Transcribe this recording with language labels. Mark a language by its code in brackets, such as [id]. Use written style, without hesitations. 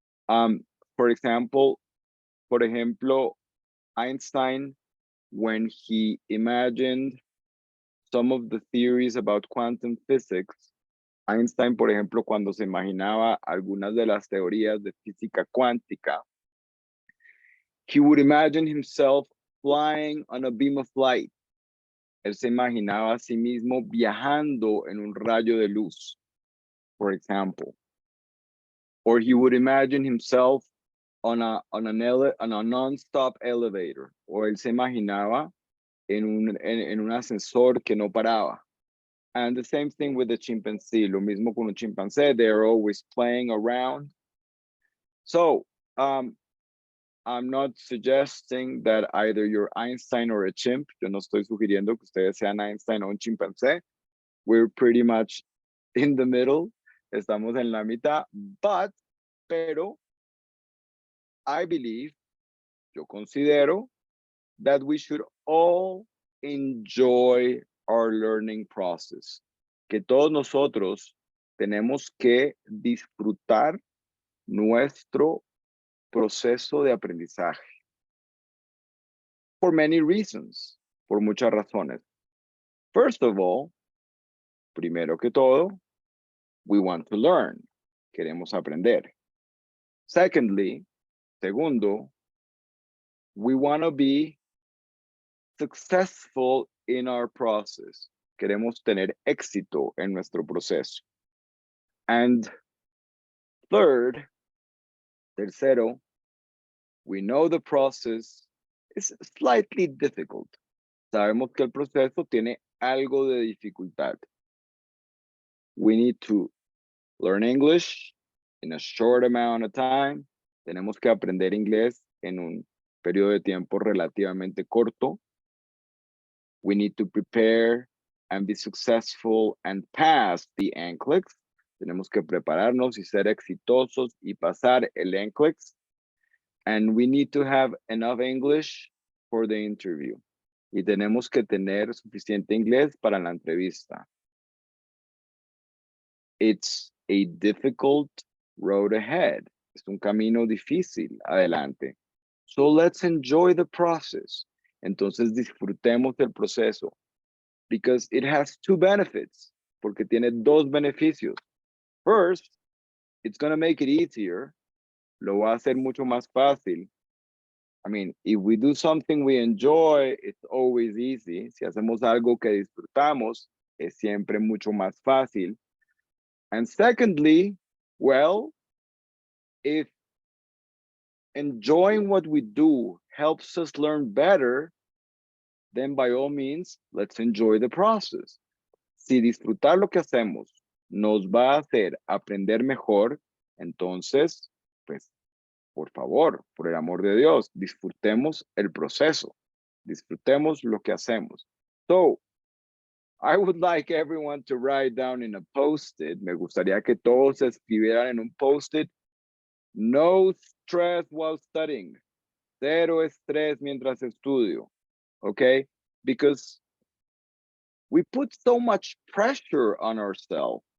[es] Por ejemplo, Einstein, [en] when he imagined some of the theories about quantum physics, [es] Einstein, por ejemplo, cuando se imaginaba algunas de las teorías de física cuántica, [en] he would imagine himself flying on a beam of light. [es] Él se imaginaba a sí mismo viajando en un rayo de luz, [en] for example. Or he would imagine himself on a non-stop elevator. [es] O él se imaginaba en un ascensor que no paraba. [en] And the same thing with the chimpanzee. [es] Lo mismo con un chimpancé. [en] They're always playing around. So, I'm not suggesting that either you're Einstein or a chimp. [es] Yo no estoy sugiriendo que ustedes sean Einstein o un chimpancé. [en] We're pretty much in the middle. [es] Estamos en la mitad. Pero, [en] I believe, [es] yo considero [en] that we should all enjoy our learning process. [es] Que todos nosotros tenemos que disfrutar nuestro proceso de aprendizaje. [en] For many reasons, [es] por muchas razones. [en] First of all, [es] primero que todo, [en] we want to learn. [es] Queremos aprender. [en] Secondly, [es] segundo, [en] we want to be successful in our process. [es] Queremos tener éxito en nuestro proceso. [en] And third, [es] tercero, [en] we know the process is slightly difficult. [es] Sabemos que el proceso tiene algo de dificultad. [en] We need to learn English in a short amount of time. [es] Tenemos que aprender inglés en un periodo de tiempo relativamente corto. [en] We need to prepare and be successful and pass the NCLEX. [es] Tenemos que prepararnos y ser exitosos y pasar el NCLEX. [en] And we need to have enough English for the interview. [es] Y tenemos que tener suficiente inglés para la entrevista. [en] It's a difficult road ahead. [es] Es un camino difícil adelante. [en] So let's enjoy the process. [es] Entonces disfrutemos del proceso. [en] Because it has two benefits. [es] Porque tiene dos beneficios. [en] First, it's going to make it easier. [es] Lo va a hacer mucho más fácil. [en] I mean, if we do something we enjoy, it's always easy. [es] Si hacemos algo que disfrutamos, es siempre mucho más fácil. [en] And secondly, well, if enjoying what we do helps us learn better, then by all means, let's enjoy the process. [es] Si disfrutar lo que hacemos nos va a hacer aprender mejor, entonces, pues, por favor, por el amor de Dios, disfrutemos el proceso. Disfrutemos lo que hacemos. [en] So, I would like everyone to write down in a post-it. [es] Me gustaría que todos escribieran en un post-it. [en] No stress while studying. [es] Cero estrés mientras estudio. [en] Okay? Because we put so much pressure on ourselves.